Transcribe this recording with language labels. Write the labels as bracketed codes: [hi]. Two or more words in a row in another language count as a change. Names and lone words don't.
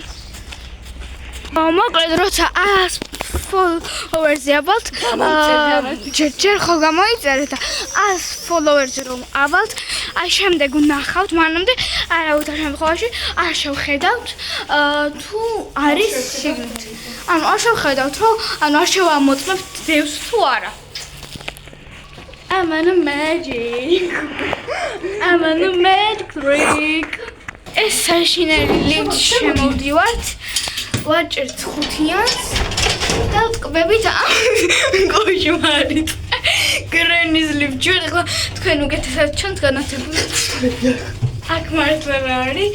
[ka] მოკლედ როცა 100 ფოლოვერზე ავალთ, ჯერ ხო გამოიწერეთ და 100 ფოლოვერზე რომ ავალთ, აი შემდეგ ვნახავთ, მანამდე არავითარ შემთხვევაში არ შევხედავთ თუ არის შეგნით. ანუ არ შევხედავთ, რომ არ შევამოწმებთ დევს თუ არა. [en] I'm on a magic trick. [ka] ეს საშინელი ლიფტი შემოვდივართ. ვაჭერთ 5-იანს და ვტკბებით კოშმარით. გრენის ლიფტი. ახლა თქვენ უკეთესად ჩანთ განათებული. აქ მართლა რა არის?